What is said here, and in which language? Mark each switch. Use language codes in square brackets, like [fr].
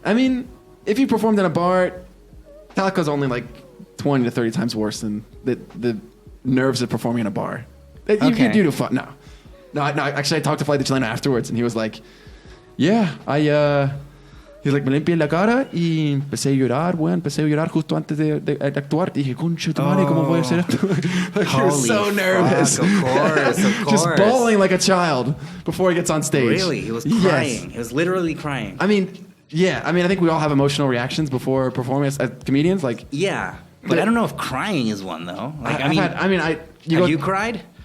[en] I mean, if you performed in a bar, Talca's only like 20 to 30 times worse than the nerves of performing in a bar. You do fun. No. Actually, I talked to Flight de Chileno afterwards, and he was like, "Yeah, he's like, [es] me limpié la cara y empecé a llorar, güey. Empecé a llorar justo antes de actuar. Dije, concha tu madre, ¿cómo voy a hacer esto?" [en] Like, he was so nervous. Of course. Just bawling like a child before he gets on stage. Really? He was crying. Yes. He was literally crying. I mean, I think we all have emotional reactions before performing as comedians. Like, yeah. But I don't know if crying is one, though. Like, have you cried?